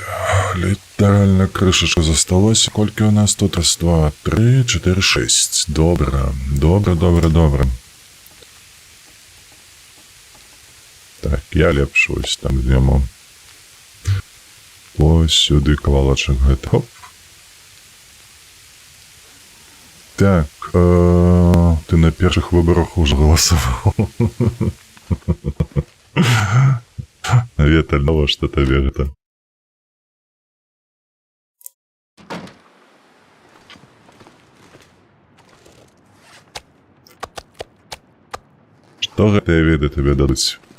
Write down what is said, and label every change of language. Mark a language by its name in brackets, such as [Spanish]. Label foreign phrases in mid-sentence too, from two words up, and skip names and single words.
[Belarusian] Літаральна крышачка засталося. Колькі у нас тут? Раз, 2, 3, 4, 6. Добра. Так, я лепш ось там днемо. Ось сюди кавалачок гэты. Хоп. Так, ты на першых выборах [Russian] уже голосовал. [Belarusian] Віталь, ну што табе гэта? Што гэтыя веды табе дадуць?